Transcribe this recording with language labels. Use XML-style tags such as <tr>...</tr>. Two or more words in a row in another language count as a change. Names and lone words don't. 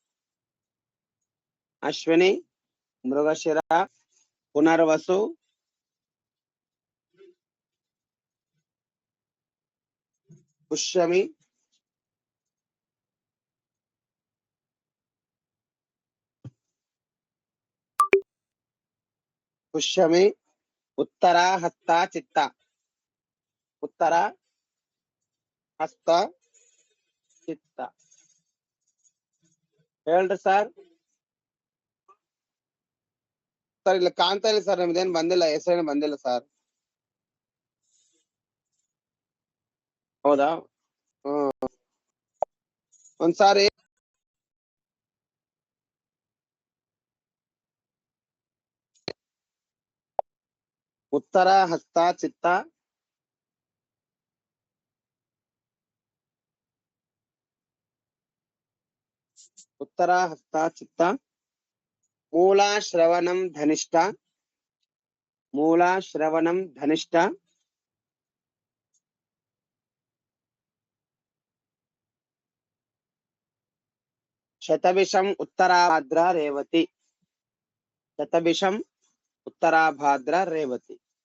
<te>అశ్విని మృగశిర పునర్వసు, పుష్యమి, పుష్యమి, ఉత్తర హస్త చిత్త, ఉత్తర హస్త ಚಿತ್ತ.</te> <kn>ಹೇಳ್ರಿ ಸರ್. ಸರ್ ಇಲ್ಲ ಕಾಣ್ತಾ ಇಲ್ಲ ಸರ್, ನಿಮ್ದೇನ್ ಬಂದಿಲ್ಲ, ಹೆಸರೇನು ಬಂದಿಲ್ಲ ಸರ್. ಹೌದಾ? ಒಂದ್ಸಾರಿ ಉತ್ತರ ಹಸ್ತ ಚಿತ್ತ,</kn> <te>ఉత్తర హస్త చిత్త, మూల శ్రవణం ధనిష్ట, మూల శ్రవణం ధనిష్ట, శతభిషం ఉత్తరాభాద్ర రేవతి, శతభిషం ఉత్తరాభాద్ర రేవతి.</te>